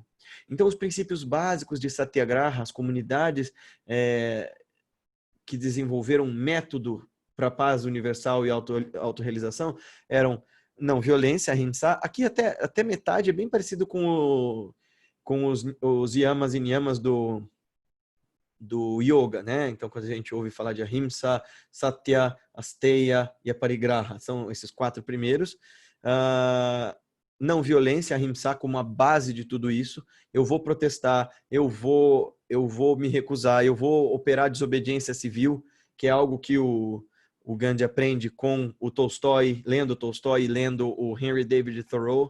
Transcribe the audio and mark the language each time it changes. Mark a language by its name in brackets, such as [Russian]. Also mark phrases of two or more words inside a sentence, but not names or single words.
[Portuguese] Então, os princípios básicos de Satyagraha, as comunidades que desenvolveram um método para a paz universal e autorrealização eram não violência, ahimsa. Aqui até metade é bem parecido com os yamas e niyamas do yoga, né? Então, quando a gente ouve falar de ahimsa, satya, asteya e aparigraha, são esses 4 primeiros. Não violência, ahimsa como a base de tudo isso. Eu vou protestar, eu vou me recusar, eu vou operar desobediência civil, que é algo que o Gandhi aprende com o Tolstói, lendo Tolstói e lendo o Henry David Thoreau.